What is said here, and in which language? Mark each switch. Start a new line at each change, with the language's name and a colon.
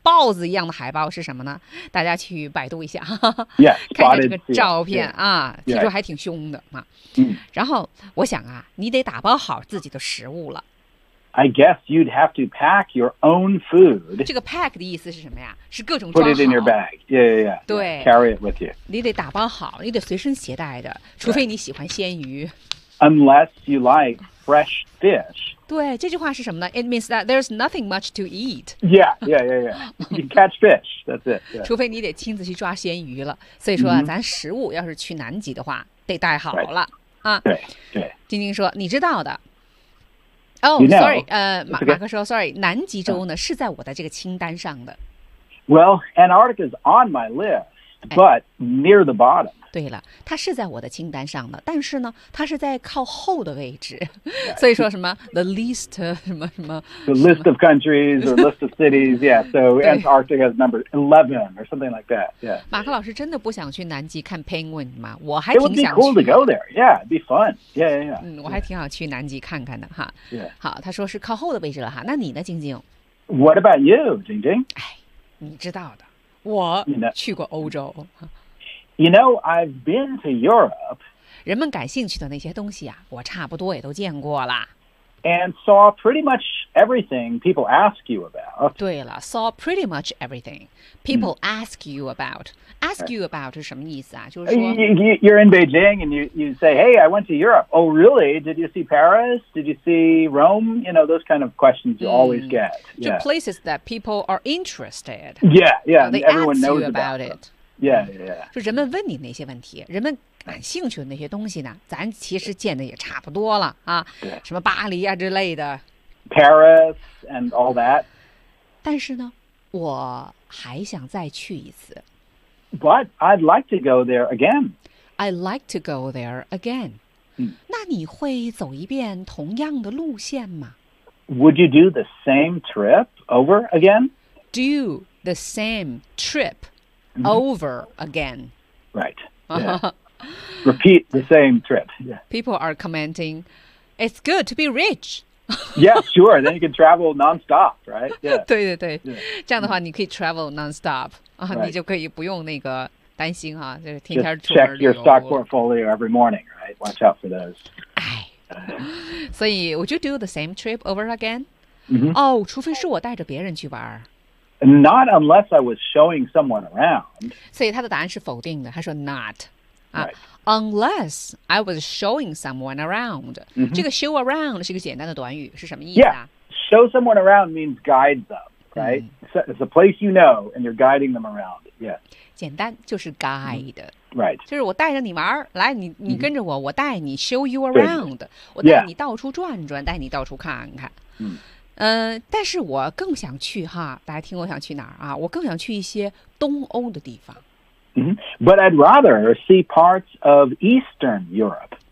Chinese: 豹子一样的海豹是什么呢？大家去百度一下，
English: yeah,
Chinese: 看看这个照片、
English: yeah.
Chinese: 啊，听说还挺凶的嘛。
English: Yeah.
Chinese: 然后我想啊，你得打包好自己的食物了。
English: I guess you'd have to pack your own food.
Chinese: 这个 pack 的意思是什么呀？是各种装好。
English: Put it in your bag. Yeah, yeah, yeah.
Chinese: 对。
English: Carry it with you.
Chinese: 你得打包好，你得随身携带的，除非你喜欢鲜鱼。
English: Unless you like fresh fish.
Chinese: 对，这句话是什么呢
English: ？It means that there's nothing much to eat. Yeah, yeah, yeah, yeah. You can catch fish. That's it.、Yeah.
Chinese: 除非你得亲自去抓鲜鱼了。所以说、啊， mm-hmm. 咱食物要是去南极的话，得带好了、
English: right. 啊。
Chinese: 对。晶晶说：“你知道的。”
English: Oh, you know, sorry.
Chinese: 马克说 ，sorry. 南极洲呢、是在我的这个清单上的。
English: Well, Antarctica is on my list. but near the bottom.
Chinese: 对了，它是在我的清单上的，但是呢，它是在靠后的位置。所以说什么
English: the least
Chinese: 什么什么
English: the list of countries or list of cities, yeah. So Antarctica has number 11 or something like that. Yeah.
Chinese: 马克老师真的不想去南极看 penguin 吗？我还挺想去。
English: It would be cool to go there. Yeah, it'd be fun. Yeah.
Chinese: 嗯，我还挺想去南极看看的哈。
English: Yeah.
Chinese: 好，他说是靠后的位置了哈。那你呢，晶晶
English: ？What about you, 晶晶？
Chinese: 哎，你知道的，我去过欧洲。
English: You know, I've been to Europe.
Chinese: 人们感兴趣的那些东西啊，我差不多也都见过了。
English: And saw pretty much everything people ask you about.
Chinese: 对了
English: ，saw pretty much everything people ask you about. Ask you about
Chinese: 是什么意思啊？就是说
English: you're in Beijing and you say, "Hey, I went to Europe." Oh, really? Did you see Paris? Did you see Rome? You know, those kind of questions you always get. To places that people are interested. Yeah, yeah. They everyone ask you about it. Yeah.
Chinese: 就人们问你那些问题，人们感兴趣的那些东西呢，咱其实见的也差不多了啊。什么巴黎啊之类的
English: ，Paris and all that.
Chinese: 但是呢，我还想再去一次。
English: But I'd like to go there again. I'd like to go there again.
Chinese: 那你会走一遍同样的路线吗
English: ？Would you do the same trip over again? Do the same trip. Over again. Right.、Yeah. Repeat the same trip.、Yeah. People are commenting, it's good to be rich. Yeah, sure. Then you can travel nonstop, right? Yeah.
Chinese: 对对对。这样的话你可以
English: travel nonstop.、 Right.
Chinese: 你就可以不用那个担心啊。就是、天天
English: Just check your stock portfolio every morning, right? Watch out for those.
Chinese: 所以
English: would you do the same trip over again?、 Mm-hmm.
Chinese: 哦，除非是我带着别人去玩。
English: Not unless I was showing someone around.
Chinese: 所以他的答案是否定的。他说 not、
English: right. unless I was showing someone around.、 Mm-hmm.
Chinese: 这个 show around 是一个简单的短语，是什么意思、啊、
English: ？Yeah, show someone around means guide them, right?、Mm-hmm. So、it's a place you know, and you're guiding them around. Yeah,
Chinese: 简单就是 guide.、
English: Mm-hmm. Right,
Chinese: 就是我带着你玩，来你跟着我、mm-hmm. 我带你
English: show you around.、 Yeah.
Chinese: 我带你到处转转，带你到处看看。嗯、 mm-hmm.。但是我更想去哈，大家听我想去哪儿啊？我更想去一些东欧的地方。 Mm-hmm.
English: But I'd rather see parts of Eastern Europe.